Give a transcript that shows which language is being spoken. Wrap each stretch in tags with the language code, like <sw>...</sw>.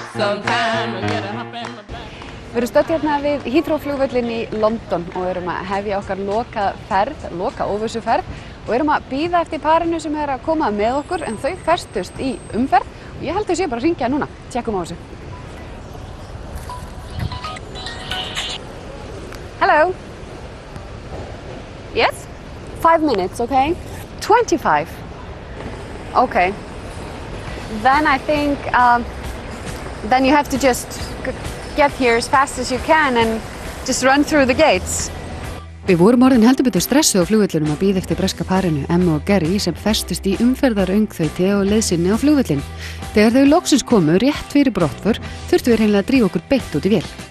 <en>Sometime I get a hump in my back.</en> <is>Við erum stödd hérna við Heathrow-flugvöllinn í London og erum að hefja okkar loka óvissuferð og erum að bíða eftir parinu sem er að koma með okkur en þau festust í umferð og ég held þau séu bara að hringja núna. Tjekkum á þessu.</is> <en>Hello. Yes? 5 minutes, okay? 25. Okay. Then I think then you have to just get here as fast as you can and just run through the gates.</en> <is>Við vorum orðin heldur betur stressuð á flugvöllunum að bíða eftir breska parinu Emma og Gary sem festust í umferðaröngþauti á leið sinni á flugvöllin. Þegar þau loksins komu rétt fyrir brottför þurftu við hreinlega að drífa okkur beint út í vél.</is>